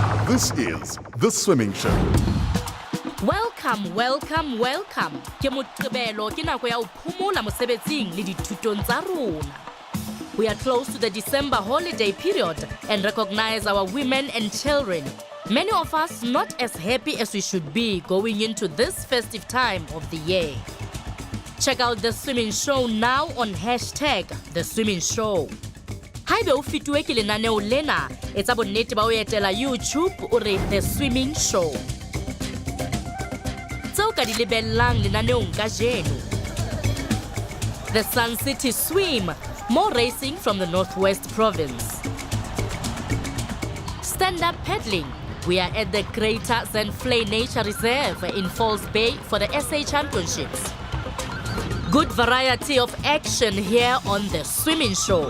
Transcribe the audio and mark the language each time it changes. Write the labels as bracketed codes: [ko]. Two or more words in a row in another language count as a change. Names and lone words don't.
[en] This is The Swimming Show. Welcome, welcome, welcome. [st] Ke Moqebelo ke nako ya ho phomola mosebetsing le dithutong tsa rona. [en] We are close to the December holiday period and recognize our women and children. Many of us not as happy as we should be going into this festive time of the year. Check out The Swimming Show now on #The Swimming Show. [st] Haebe o fituwe ke lenaneo lena, etsa bonnete ba o etela YouTube o re The Swimming Show. Tseo ka di lebellang lenaneong kajeno. [en] The Sun City Swim, more racing from the Northwest Province. Stand-up paddling. We are at the Greater Zandvlei Nature Reserve in Falls Bay for the SA Championships. Good variety of action here on The Swimming Show.